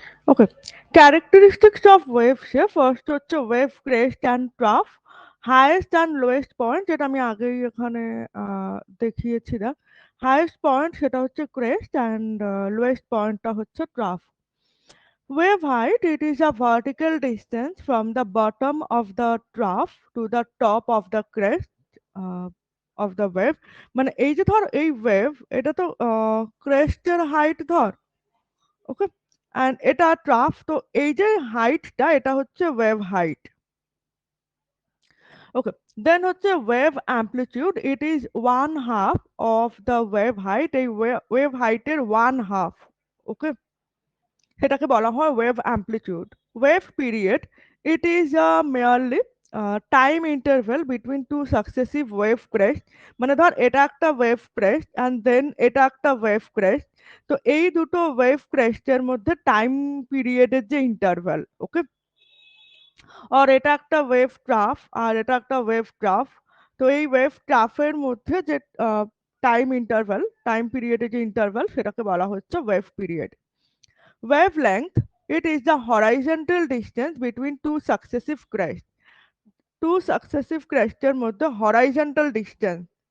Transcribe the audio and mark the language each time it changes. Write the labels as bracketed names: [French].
[Bangla] Okay, characteristics of ওয়েভসে first হচ্ছে wave crest and trough, highest and lowest point, যেটা আমি আগেই এখানে দেখিয়েছিলাম। হাইয়েস্ট পয়েন্ট সেটা হচ্ছে ক্রেস্ট অ্যান্ড লোয়েস্ট পয়েন্টটা হচ্ছে trough. [English] Wave height, it is a vertical distance from the bottom of the trough to the top of the crest uh, of the wave. [Bangla] মানে এই যে ধর এই ওয়েভ, এটা তো ক্রেস্টের হাইট ধর। ওকে, অ্যান্ড এটা ট্রাফ, তো এই যে হাইটটা এটা হচ্ছে ওয়েভ হাইট। ওকে, দেন হচ্ছে wave amplitude, [English] it is one half of the wave height, [Bangla] এই ওয়েভ হাইটের ওয়ান হাফ। ওকে, সেটাকে বলা হয় wave amplitude. Wave period, it is merely time interval between two successive wave crest, মানে ধর এটা একটা ওয়েভ ক্রেস্ট অ্যান্ড দেন এটা একটা ওয়েভ ক্রেস্ট। তো এই দুটো ওয়েভ ক্রেস্টের মধ্যে টাইম পিরিয়ডের যে ইন্টারভ্যাল, ওকে, আর এটা একটা ওয়েভ ট্রাফ আর এটা একটা ওয়েভ ট্রাফ। তো এই ওয়েভ ট্রাফের মধ্যে যে টাইম ইন্টারভ্যাল, টাইম পিরিয়ডের যে ইন্টারভ্যাল, সেটাকে বলা হচ্ছে wave period. [English] wavelength, it is the horizontal distance between two successive crests, [Bangla] two successive ক্রেস্টের মধ্যে হরাইজন্টাল ডিস্টেন্স।